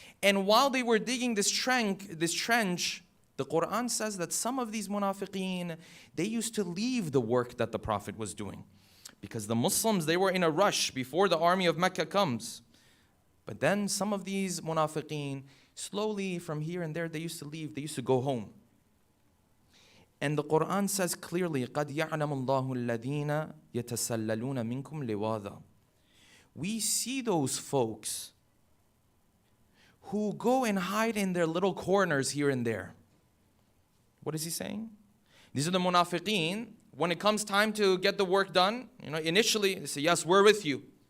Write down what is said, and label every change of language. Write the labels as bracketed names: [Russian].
[English] And while they were digging this trench, the Quran says that some of these munafiqeen, they used to leave the work that the Prophet was doing. Because the Muslims, they were in a rush before the army of Mecca comes. But then some of these munafiqeen, slowly from here and there, they used to leave. They used to go home. And the Quran says clearly, [Arabic] قَدْ يَعْلَمُ اللَّهُ الَّذِينَ يَتَسَلَّلُونَ مِنْكُمْ لِوَاذًا. [English] We see those folks who go and hide in their little corners here and there. What is he saying? These are the munafiqeen. When it comes time to get the work done, initially they say, yes, we're with you.